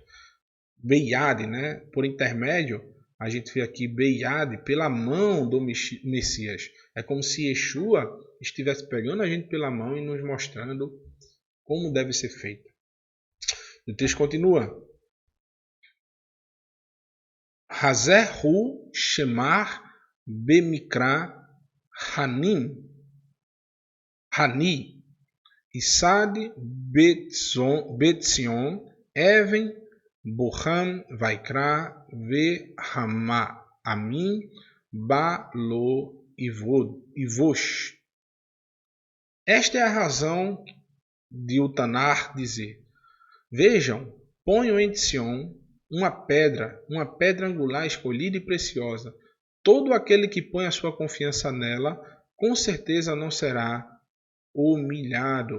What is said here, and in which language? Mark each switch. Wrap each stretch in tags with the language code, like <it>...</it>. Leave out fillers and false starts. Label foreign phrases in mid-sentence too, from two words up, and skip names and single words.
<pt>Beiade, né? Por intermédio, a gente vê aqui Beiade, pela mão do Messias. É como se Yeshua estivesse pegando a gente pela mão e nos mostrando como deve ser feito. O texto continua. Hazehu Shemar Bemikra Hani Isad Betzion Even Bohan Vaikra Ve Hama Amin Balo Ivosh. Esta é a razão de o Tanar dizer: vejam, ponham em Sion uma pedra angular escolhida e preciosa. Todo aquele que põe a sua confiança nela, com certeza não será humilhado.</pt>